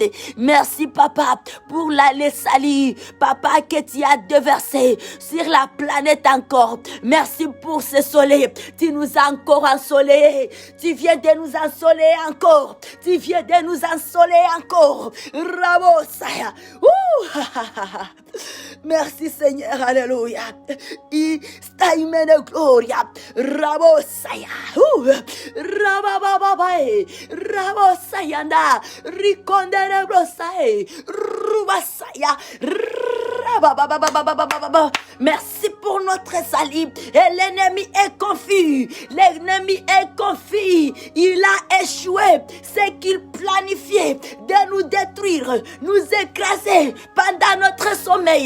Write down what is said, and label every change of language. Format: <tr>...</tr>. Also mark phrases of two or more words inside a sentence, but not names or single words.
<fr>Merci papa pour les salut, papa, que tu as déversé sur la planète encore. Merci pour ce soleil. Tu nous as encore ensoleillés. Tu viens de nous ensoleiller encore. Tu viens de nous ensoleiller encore. Rabosaya. Merci Seigneur, alléluia. Staimene gloria. Rabosaya. Rababababae. Rabosayanda. Rikondere brosae. Rubasaya. Merci pour notre salut. Et l'ennemi est confus. L'ennemi est confus. Il a échoué. Ce qu'il planifiait de nous détruire, nous écraser pendant notre sommeil.</fr>